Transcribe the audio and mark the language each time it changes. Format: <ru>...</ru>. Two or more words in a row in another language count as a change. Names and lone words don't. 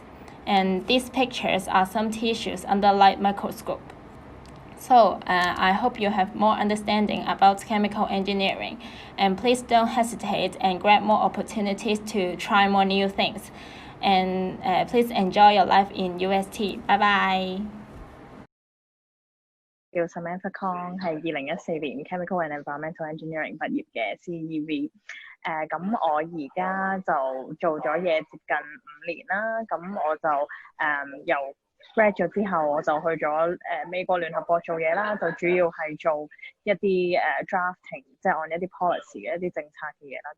<en>And these pictures are some tissues under light microscope. So I hope you have more understanding about chemical engineering, and please don't hesitate and grab more opportunities to try more new things. And please enjoy your life in UST. Bye bye.</en> <yue>叫 Samantha Kong， 係2014年</yue> <en>Chemical and Environmental Engineering</en> <yue>畢業嘅 CEV。咁我而家就做咗嘢接近5年啦。咁我就由 grad 咗之後，我就去咗美國聯合國做嘢啦，就主要係做一啲drafting， 即係按一啲 policy 嘅一啲政策嘅嘢啦。</yue>